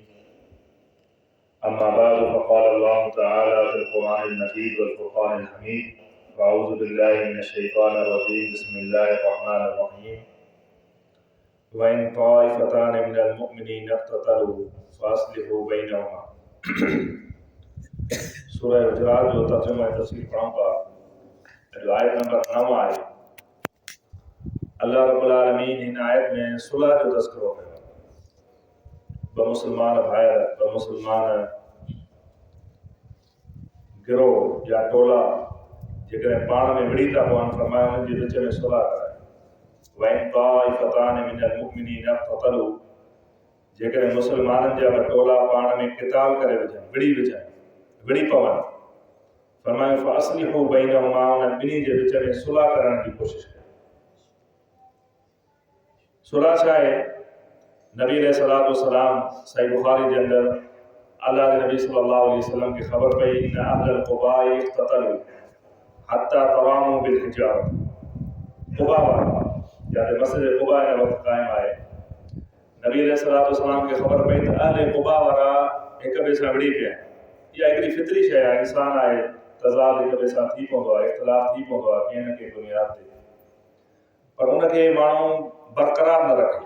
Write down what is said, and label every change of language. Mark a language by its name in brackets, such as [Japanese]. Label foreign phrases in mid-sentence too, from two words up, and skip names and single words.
[Arabic] أما بعد، فقال الله تعالى في القرآن المجيد والفرقان الحميد: أعوذ بالله من الشيطان الرجيم، بسم الله الرحمن الرحيم. وإن طائفتان من المؤمنين اقتتلوا فأصلحوا بينهما. [Sindhi] सूरह हुजरात जो तर्जुमा तफसीर पढ़ूंगा, जो आयत नंबर 9 आहे। अल्लाह रब्बुल आलमीन हिन आयत में सुलह जो तज़किरो कयो। ब मुसलमान भाइर, ब मुसलमान गिरोह या टोला जेकॾहिं पाण में विड़ी था पवनि, फरमायो उन्हनि जे विच में सुलह कराए। [Arabic] وإن طائفتان من المؤمنين اقتتلوا, [Sindhi] जेकॾहिं मुसलमाननि जा ॿ टोला पाण में क़िताल करे विड़ी पवनि, फरमायो [Arabic] فأصلحوا بينهما, [Sindhi] उन्हनि ॿिन्ही जे विच में सुलह करण जी कोशिश कयो। सुलह छा आहे? नबी अलैहिस्सलातु वस्सलाम सही बुखारी जे अंदर अल्लाह जे नबी सल्लल्लाहु अलैहि वसल्लम खे ख़बर पई [Arabic] إن أهل قباء اقتتلوا حتى تراموا بالحجارة. [Sindhi] क़ुबा वारा, जिते मस्जिद क़ुबा हिन वक़्तु क़ाइमु आहे, नबी अलैहिस्सलातु वस्सलाम खे ख़बर पई त अहले क़ुबा वारा हिक ॿिए सां विड़ी पिया। इहा हिकिड़ी फितरी शइ आहे, इंसान आहे, तज़ाद हिक ॿिए सां थी पवंदो आहे, इख़्तिलाफ़ थी पवंदो आहे कंहिं न कंहिं बुनियाद ते, पर उनखे माण्हू बरक़रार न रखे।